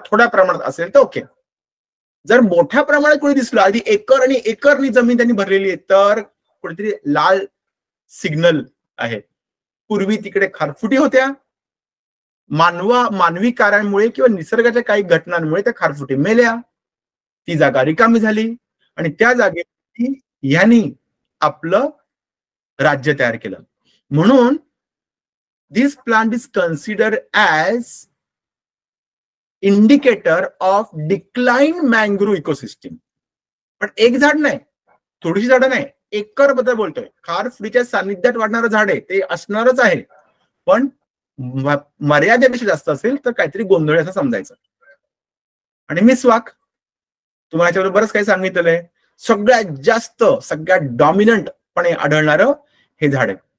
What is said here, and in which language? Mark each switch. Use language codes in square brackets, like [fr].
[mr] थोड्या प्रमाणात असेल तर ओके. जर मोठ्या प्रमाणात कोणी दिसलं, आधी एकर आणि एकरनी जमीन त्यांनी भरलेली आहे, तर कुठेतरी लाल सिग्नल आहे. पूर्वी तिकडे खारफुटी होत्या, मानवी कार्यामुळे किंवा निसर्गाच्या काही घटनांमुळे त्या खारफुटी मेल्या, ती जागा रिकामी झाली आणि त्या जागेवरती ह्यांनी आपलं राज्य तयार केलं. म्हणून [en] this plant is considered as indicator of decline mangrove ecosystem. [mr] पण एक झाड नाही, थोडीशी झाडं नाही, एकर बद्दल बोलतोय. खारफुटीच्या सानिध्यात वाढणारं झाड आहे, ते असणारच आहे, पण मर्यादेपेक्षा जास्त असेल तर काहीतरी गोंधळ असं समजायचं. आणि मिसवाक तुम्हाला याच्याबरोबर बरंच काही सांगितलेलं आहे. सगळ्यात जास्त सगळ्यात डॉमिनंटपणे आढळणारं हे झाड आहे.